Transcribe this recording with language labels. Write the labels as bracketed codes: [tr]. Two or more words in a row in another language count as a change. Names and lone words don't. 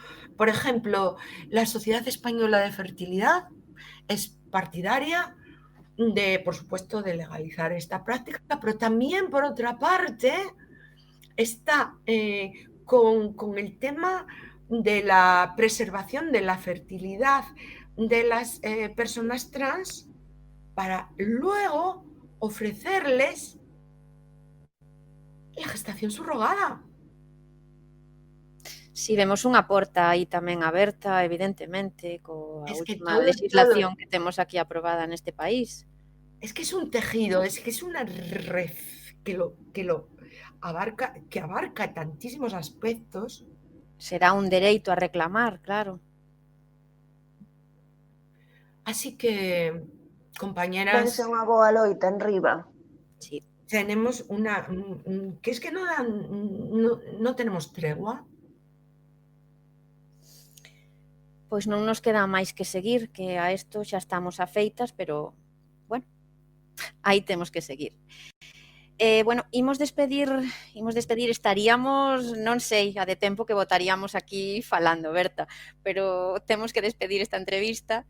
[es] Por ejemplo, la Sociedad Española de Fertilidad es partidaria de, por supuesto, de legalizar esta práctica, pero también, por otra parte, está con el tema de la preservación de la fertilidad de las personas trans para luego ofrecerles la gestación subrogada. [gl] Si vemos unha porta aí tamén aberta, evidentemente, coa última legislación que temos aquí aprobada neste país. [es] Es que es un tejido, es que es una red que abarca tantísimos aspectos. [gl] Será un dereito a reclamar, claro. [es] Así que, compañeras... [gl] Pense unha boa loita en riba. [es] Sí. Tenemos que es que no tenemos tregua. [gl] Pois non nos queda máis que seguir, que a isto xa estamos afeitas, pero, bueno, aí temos que seguir. Bueno, imos despedir, estaríamos, non sei, a de tempo que botaríamos aquí falando, Berta, pero temos que despedir esta entrevista.